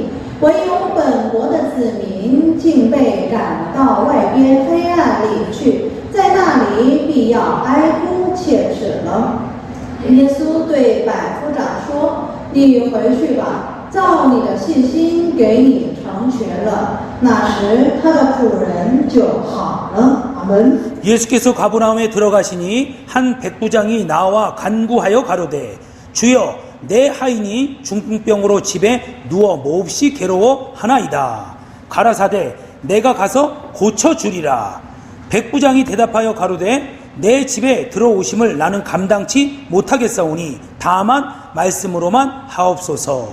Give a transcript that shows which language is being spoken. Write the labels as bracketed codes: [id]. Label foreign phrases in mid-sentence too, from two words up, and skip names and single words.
[zh] 唯有本国的子民竟被赶到外边黑暗里去，在那里必要哀哭切齿了。” 耶稣对百夫长说：“你回去吧，照你的信心给你成全了。” 那时他的仆人就好了。阿门。 [ko] 예수께서 가버나움에 들어가시니 한 백부장이 나와 간구하여 가로되 주여 내 하인이 중풍병으로 집에 누워 몹시 괴로워하나이다. 가라사대 내가 가서 고쳐주리라. 백부장이 대답하여 가로되 내 집에 들어오심을 나는 감당치 못하겠사오니 다만 말씀으로만 하옵소서.